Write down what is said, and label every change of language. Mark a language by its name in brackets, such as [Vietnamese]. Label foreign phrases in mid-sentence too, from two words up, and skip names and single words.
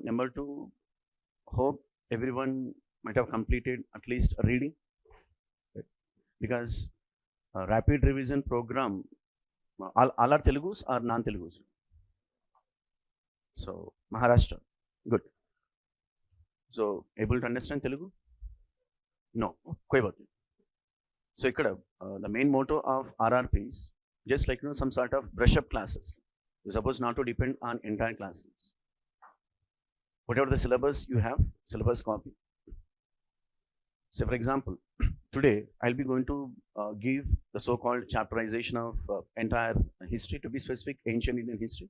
[English] Number two, hope everyone might have completed at least a reading, right? Because rapid revision program, all are Telugus or non-Telugus? So Maharashtra, good. So able to understand Telugu? No, [Hindi] koi baat nahi. [English] So ikkada the main motto of RRPs, just like some sort of brush up classes. You're supposed not to depend on entire classes. Whatever the syllabus you have, syllabus copy. So for example, today I'll be going to give the so-called chapterization of entire history, to be specific, ancient Indian history.